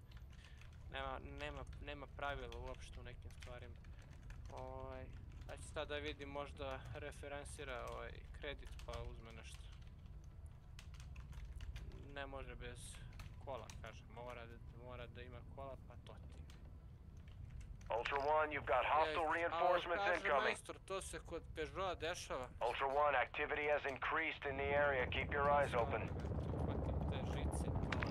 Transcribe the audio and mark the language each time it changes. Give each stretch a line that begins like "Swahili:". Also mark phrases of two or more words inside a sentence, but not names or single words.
Serbian: Nema pravila uopšte u nekim stvarima. Ja ću sad da vidim, možda referensira kredit pa uzme nešto. Ne može bez kola, kažem, mora da ima kola pa to ti.
English: Ultra One, you've got hostile reinforcements incoming.
Serbian: Kaže majstor, to se kod Peugeota dešava.
English: Ultra One, activity has increased in the area. Keep your eyes open.
Serbian: Uhvatim te žice.